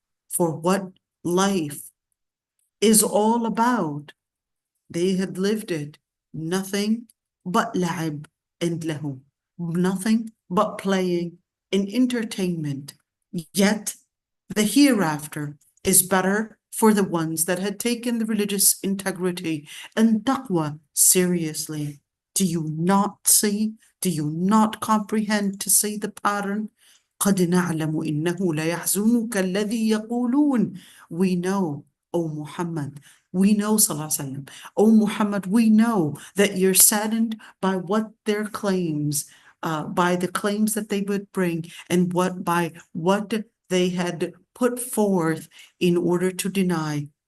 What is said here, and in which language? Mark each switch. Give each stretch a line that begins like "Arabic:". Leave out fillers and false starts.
English: For what life is all about, they had lived it, nothing but la'ib and lahu, nothing but playing and entertainment. Yet the hereafter is better for the ones that had taken the religious integrity and taqwa seriously. Do you not see? Do you not comprehend to see the pattern?
Arabic: قد نعلم إنه ليحزنك الذي يقولون.
English: We know, O Muhammad, we know, Sallallahu Alaihi Wasallam, O Muhammad, we know that you're saddened by what their claims, by the claims that they would bring, and by what they had put forth in order to deny.